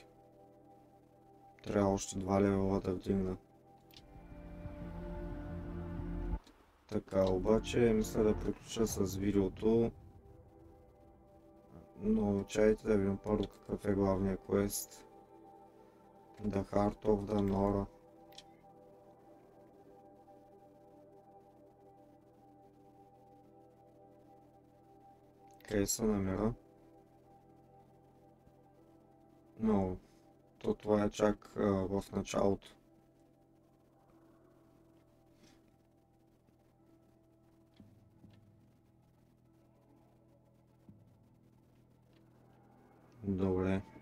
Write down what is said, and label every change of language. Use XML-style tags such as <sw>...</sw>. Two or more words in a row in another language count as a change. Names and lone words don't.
<bg>Трябва още 2 левела да вдигна. Така, обаче мисля да приключа с видеото. Но чайте да видим първо какъв е главният квест. The Heart of the Nora. Къде се намира? Но това е чак в началото. Добре.</bg>